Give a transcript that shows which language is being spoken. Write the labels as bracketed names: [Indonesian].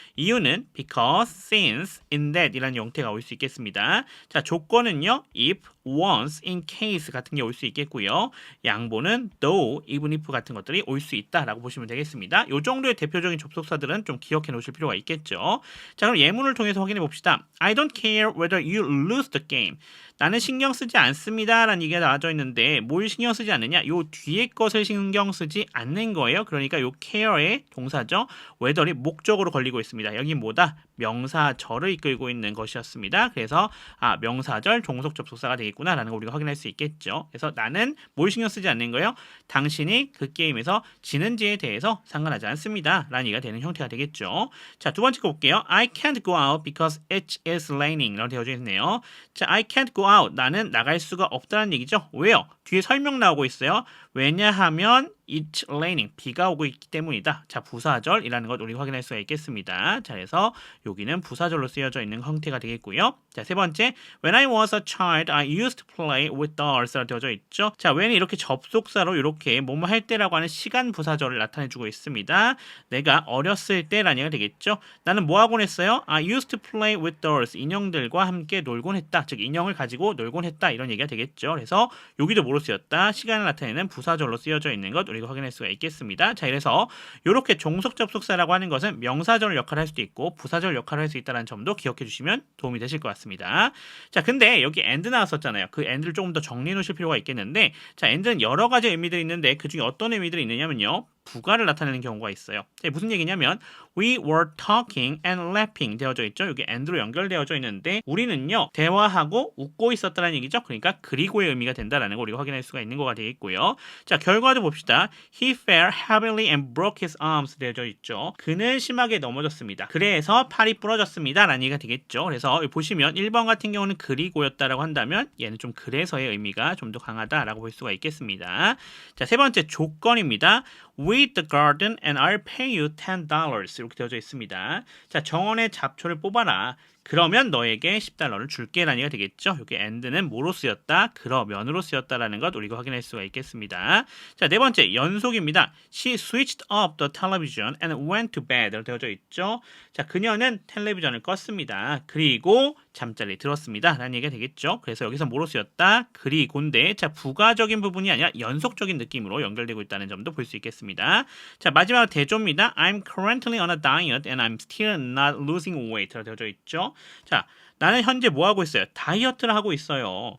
[Korean] 이유는 [English] because, since, in that [Korean] 이라는 형태가 올 수 있겠습니다. 자, 조건은요. [English] if, once, in case [Korean] 같은 게 올 수 있겠고요. 양보는 [English] though, even if [Korean] 같은 것들이 올 수 있다라고 보시면 되겠습니다. 이 정도의 대표적인 접속사들은 좀 기억해 놓으실 필요가 있겠죠. 자, 그럼 예문을 통해서 확인해 봅시다. [English] I don't care whether you lose the game. [Korean] 나는 신경 쓰지 않습니다 라는 얘기가 나와져 있는데 뭘 신경 쓰지 않느냐? 요 뒤에 것을 신경 쓰지 않는 거예요. 그러니까 요 care의 동사죠. whether이 목적으로 걸리고 있습니다. 여기 뭐다? 명사절을 이끌고 있는 것이었습니다. 그래서 명사절 종속 접속사가 되겠구나 라는 걸 우리가 확인할 수 있겠죠. 그래서 나는 뭘 신경 쓰지 않는 거예요? 당신이 그 게임에서 지는지에 대해서 상관하지 않습니다 라는 얘기가 되는 형태가 되겠죠. 자, 두 번째 거 볼게요. [English] I can't go out because it is raining [Korean] 라고 되어져 있네요. [English] 자, I can't go out. [Korean] 나는 나갈 수가 없다는 얘기죠. 왜요? 뒤에 설명 나오고 있어요. 왜냐하면 [English] it's raining. [Korean] 비가 오고 있기 때문이다. 자, 부사절이라는 것 우리가 확인할 수가 있겠습니다. 자, 그래서 여기는 부사절로 쓰여져 있는 형태가 되겠고요. 자, 세 번째. [English] When I was a child, I used to play with dolls [Korean] 라고 되어져 있죠. 자, when이 이렇게 접속사로 이렇게 뭐뭐 할 때라고 하는 시간 부사절을 나타내주고 있습니다. 내가 어렸을 때라는 얘기가 되겠죠. 나는 뭐 하곤 했어요? [English] I used to play with dolls. [Korean] 인형들과 함께 놀곤 했다. 즉, 인형을 가지고 놀곤 했다. 이런 얘기가 되겠죠. 그래서 여기도 뭐로 쓰였다? 시간을 나타내는 부사절로 쓰여져 있는 것 우리가 확인할 수가 있겠습니다. 자, 그래서 이렇게 종속 접속사라고 하는 것은 명사절 역할을 할 수도 있고 부사절 역할을 할 수 있다는 점도 기억해 주시면 도움이 되실 것 같습니다. 자, 근데 여기 and 나왔었잖아요. 그 and를 조금 더 정리해 놓으실 필요가 있겠는데, 자, and는 여러 가지 의미들이 있는데 그 중에 어떤 의미들이 있느냐면요. 부가를 나타내는 경우가 있어요. 자, 무슨 얘기냐면 [English] we were talking and laughing [Korean] 되어져 있죠. 여기 and로 연결되어져 있는데 우리는요 대화하고 웃고 있었다는 얘기죠. 그러니까 그리고의 의미가 된다라는 거 우리가 확인할 수가 있는 거가 되겠고요. 자, 결과도 봅시다. [English] He fell heavily and broke his arms [Korean] 되어져 있죠. 그는 심하게 넘어졌습니다. 그래서 팔이 부러졌습니다 라는 얘기가 되겠죠. 그래서 보시면 1번 같은 경우는 그리고였다라고 한다면 얘는 좀 그래서의 의미가 좀 더 강하다라고 볼 수가 있겠습니다. 자, 세 번째 조건입니다. [English] With the garden and I'll pay you $10 [Korean] 이렇게 되어져 있습니다. 자, 정원의 잡초를 뽑아라. 그러면 너에게 $10를 줄게 라는 얘기가 되겠죠. 여기 and는 뭐로 쓰였다? 그러면으로 쓰였다라는 것 우리가 확인할 수가 있겠습니다. 자, 네 번째 연속입니다. [English] She switched off the television and went to bed [Korean] 라고 되어져 있죠. 자, 그녀는 텔레비전을 껐습니다. 그리고 잠자리에 들었습니다 라는 얘기가 되겠죠. 그래서 여기서 뭐로 쓰였다? 그리고인데 자, 부가적인 부분이 아니라 연속적인 느낌으로 연결되고 있다는 점도 볼 수 있겠습니다. 자, 마지막으로 대조입니다. [English] I'm currently on a diet and I'm still not losing weight [Korean] 라고 되어져 있죠. 자, 나는 현재 뭐 하고 있어요? 다이어트를 하고 있어요.